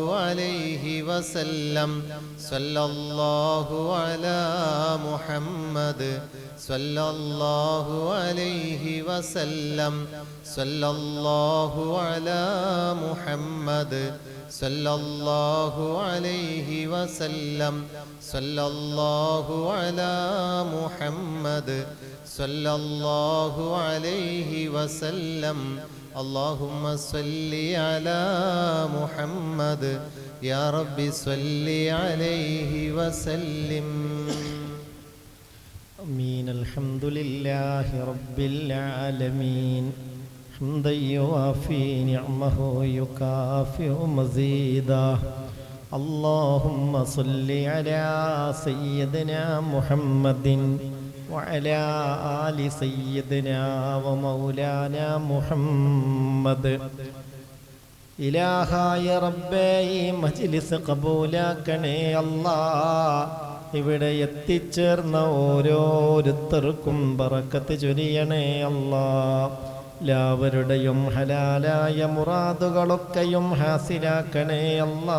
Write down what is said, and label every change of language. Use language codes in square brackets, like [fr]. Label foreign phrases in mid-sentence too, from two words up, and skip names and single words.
[ar] عليه وسلم صلى الله على محمد صلى الله عليه وسلم صلى الله على محمد صلى الله عليه وسلم صلى الله على محمد صلى الله عليه وسلم. اللهم صل على محمد يا رب صل عليه وسلم. آمين. الحمد لله رب العالمين حمدا يوافي نعمه يكافئ مزيدا. اللهم صل على سيدنا محمد وعلى آل سيدنا ومولانا محمد. [ml] ഇലാഹായ റബ്ബേ, ഈ മജ്ലിസ് കബൂലാക്കണേ അല്ലാ. ഇവിടെ എത്തിച്ചേർന്ന ഓരോരുത്തർക്കും ബറക്കത്ത് ചൊരിയണേ അല്ലാ. എല്ലാവരുടെയും ഹലാലായ മുറാദുകളൊക്കെയും ഹാസിലാക്കണേ അല്ലാ.